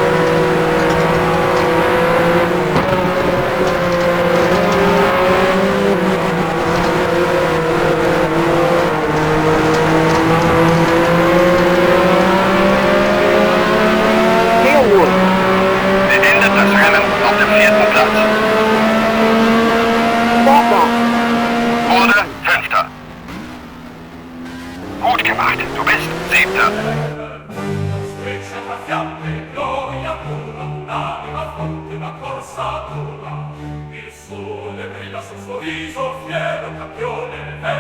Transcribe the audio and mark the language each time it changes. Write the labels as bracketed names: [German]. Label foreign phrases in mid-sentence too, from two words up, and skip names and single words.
[German] Tailwood. Beendet das Rennen auf dem 4. Platz. Stop. Order, 5. Gut gemacht, du bist 7. [Italian] Striscia tra fiamme, gloria pura, un'anima fonte, una corsa dura. Il sole brilla sul suo viso, fiero campione.